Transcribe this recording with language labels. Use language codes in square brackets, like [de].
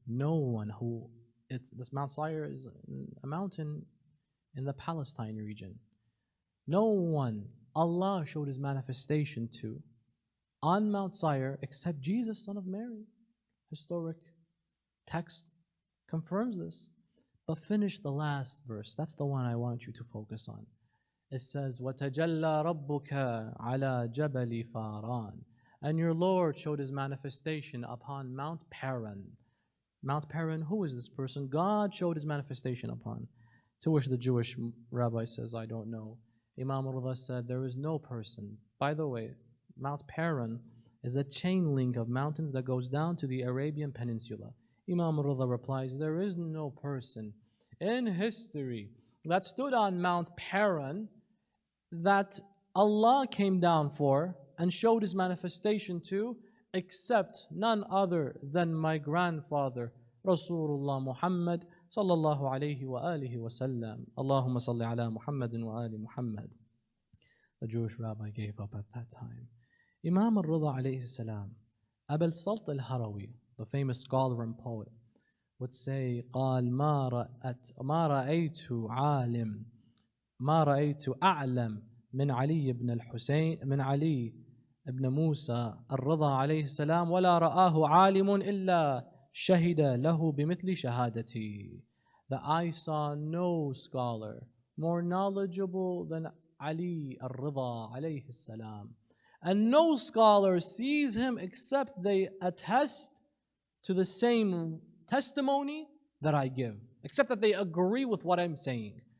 [en] No one who, this Mount Sire is a mountain in the Palestine region. No one Allah showed his manifestation to on Mount Sire except Jesus, son of Mary. Historic text confirms this. But finish the last verse. That's the one I want you to focus on. It says, [ar] وَتَجَلَّى رَبُّكَ عَلَى جَبَلِ فَارَانٍ. [en] And your Lord showed his manifestation upon Mount Paran. Mount Paran, who is this person? God showed his manifestation upon. To which the Jewish rabbi says, I don't know. Imam Rida said, there is no person. By the way, Mount Paran is a chain link of mountains that goes down to the Arabian Peninsula. Imam Rida replies, there is no person in history that stood on Mount Paran that Allah came down for and showed his manifestation to, except none other than my grandfather, Rasulullah Muhammad sallallahu alayhi wa alihi wa sallam. [ar] Allahumma salli ala Muhammadin wa ali Muhammad. [en] The Jewish rabbi gave up at that time. Imam al-Rida alayhi salam, Abul Salt al-Harawi, the famous scholar and poet, would say, [ar] قال ما رأيت عالم ما رأيت أعلم من علي بن الحسين من علي ابن موسى الرضا عليه السلام ولا رآه عالم إلا شهد له بمثل شهادتي. [en] That I saw no scholar more knowledgeable than Ali al-Rida alayhi salam. And no scholar sees him except they attest to the same testimony that I give, except that they agree with what I'm saying.